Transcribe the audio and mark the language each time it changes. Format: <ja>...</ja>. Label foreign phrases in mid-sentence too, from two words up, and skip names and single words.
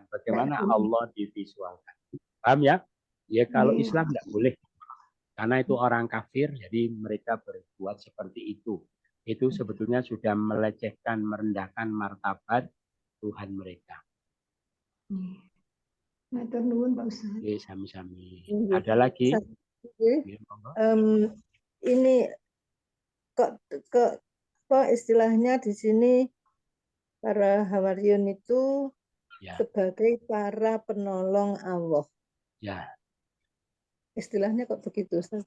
<id>Bagaimana Allah divisualkan? Paham ya? Ya kalau Islam tidak boleh, karena itu orang kafir, jadi mereka berbuat seperti itu. Itu sebetulnya sudah melecehkan, merendahkan martabat Tuhan mereka.</id> <jv>Matur nuwun Pak Ustadz.</jv> <id>Oke, sami-sami. Nggih. Ada lagi? Ustaz, nggih. Nggih, monggo. Ini kok apa istilahnya di sini para Hawariyun itu Ya, sebagai para penolong Allah. ya. Istilahnya kok begitu, Ustaz?</id>